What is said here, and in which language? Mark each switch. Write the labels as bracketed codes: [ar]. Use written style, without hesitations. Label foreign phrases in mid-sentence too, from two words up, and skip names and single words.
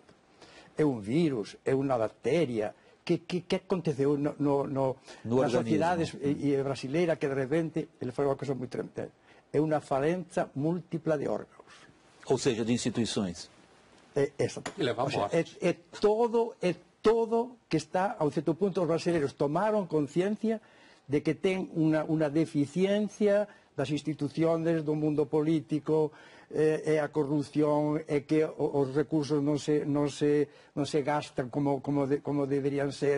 [pt] É um vírus, é uma bactéria? Que aconteceu nas sociedades brasileiras que de repente, ele falou uma coisa muito tremenda, é uma falência múltipla de órgãos. Ou seja, de instituições. Exato. E leva a morte. [gl] É todo que está, a un certo punto, os brasileiros tomaron conciencia de que ten unha deficiencia das instituciones, do mundo político, e a corrupción, e que os recursos non se gastan como deberían ser.